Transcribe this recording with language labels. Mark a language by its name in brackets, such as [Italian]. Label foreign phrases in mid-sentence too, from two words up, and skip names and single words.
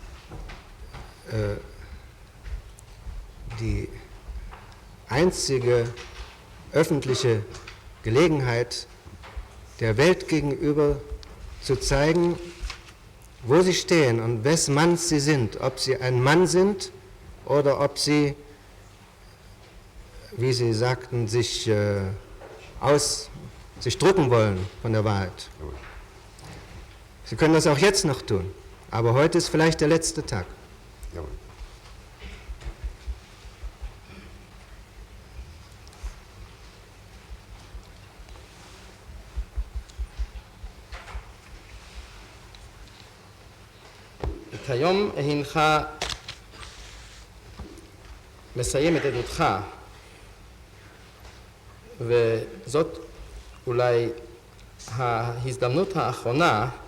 [German] die einzige öffentliche Gelegenheit der Welt gegenüber zu zeigen, wo Sie stehen und wes Manns Sie sind, ob Sie ein Mann sind oder ob Sie, wie Sie sagten, sich drücken wollen von der Wahrheit. Sie können das auch jetzt noch tun, aber heute ist vielleicht der letzte Tag. Jawohl. [Hebrew] כיום הנך מסיים את עדותך, וזאת אולי ההזדמנות האחרונה,